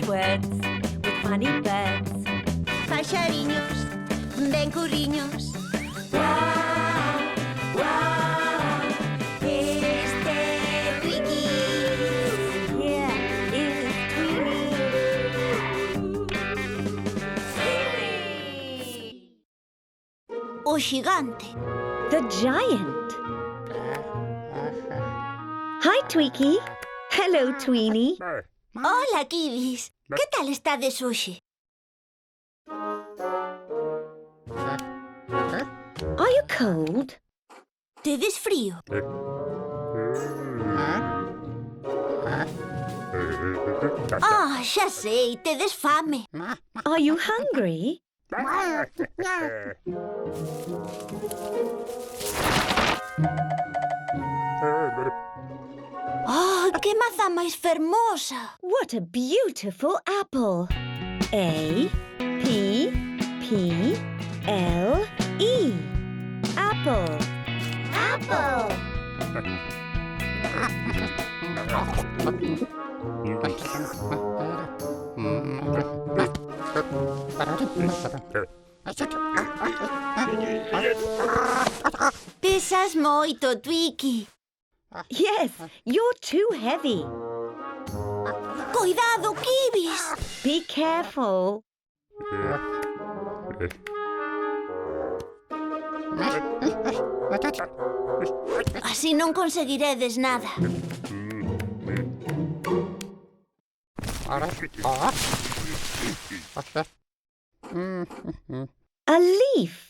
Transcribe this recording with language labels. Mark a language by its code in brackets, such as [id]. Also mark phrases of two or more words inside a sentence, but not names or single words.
[en] beds with funny beds. [gl] Paxariños, ben curriños. Wow, wow, Este Twiki. [en] yeah, it's Tweety. [gl] O xigante. [en] The giant. Hi, Tweaky. Hello, Tweenie. [gl] Hola, Kibis. Que tal estades hoxe? [en] Are you cold? [gl] Tedes frío? Ah, xa sei, tedes fame. [en] Are you hungry? [gl] Oh, que maza máis fermosa. [en] What a beautiful apple. A, P, P, L, E. Apple. [gl] Apple. Pesas moito, Twiki. [en] Yes, you're too heavy. [gl] Cuidado, Kibis. [en] Be careful. [gl] Así non conseguiredes nada. [en] A leaf.